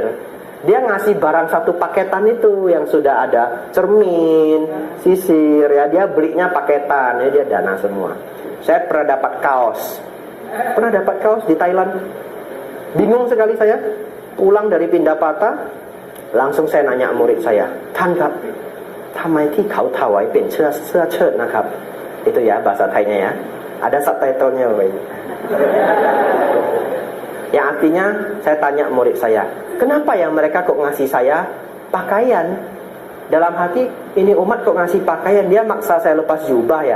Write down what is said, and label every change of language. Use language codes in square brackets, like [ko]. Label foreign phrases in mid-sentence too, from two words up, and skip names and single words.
[id] Dia ngasih barang satu paketan itu yang sudah ada cermin, sisir, ya dia belinya paketan, ya dia dana semua. Saya pernah dapat kaos. Pernah dapat kaos di Thailand. Bingung sekali saya. Pulang dari Pindapata, langsung saya nanya murid saya, [th] "ท่านครับ ทำไมที่เขาถวายเป็นเสื้อเชิ้ตนะครับ?" [id] Itu ya bahasa Thainya ya. Ada subtitlenya, Bapak Ibu. Yang artinya saya tanya murid saya, kenapa ya mereka kok ngasih saya pakaian? Dalam hati, ini umat kok ngasih pakaian, dia maksa saya lepas jubah ya.